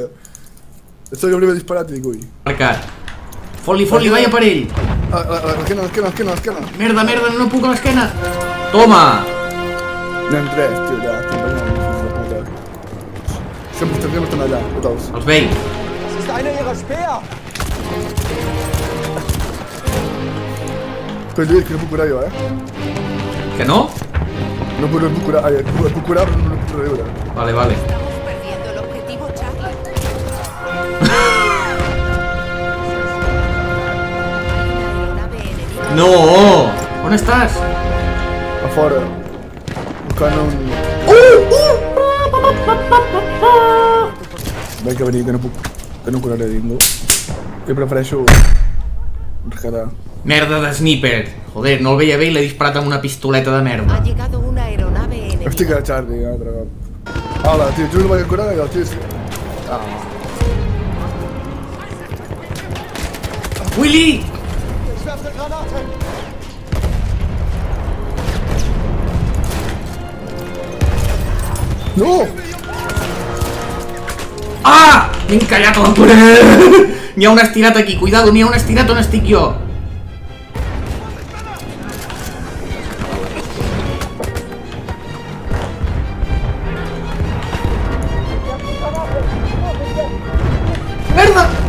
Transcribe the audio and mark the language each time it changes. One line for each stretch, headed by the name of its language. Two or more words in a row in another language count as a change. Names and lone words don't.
Catalan: Això que primer disparat i dic, ui. Marcat. Fot-li, vaya per ell! L'esquena. Merda, no puc a l'esquena! Toma! Anem tres, tio, ja. Estem ballant, fills de puta. Sempre estan allà, tots. Els veig.
German: Das ist einer ihrer Speer!
Catalan: Però Lluís, que no puc curar jo, Que no? No puc curar, puc curar però no puc reviure. Vale.
Spanish: Estamos perdiendo el objetivo Charlie. Aeronave enemiga.
Catalan: No! On estàs? A fora. Buscant un... Vaig que venir, que no puc... Que no curaré ningú. Jo prefereixo... rescatar. Merda de sniper. Joder, no el veia bé i l'he disparat amb una pistoleta de merda.
Spanish: Ha llegado una aeronave enemiga.
Catalan: Estic a Charlie, altre cop. Hola, tio, tu no vaig curar i el tio... Willy!
German: Ich werfe Granaten!
Catalan: No! Ah! M'he encallat a la paret! N'hi ha un estirat aquí, cuidado, n'hi ha un estirat on estic jo. Merda!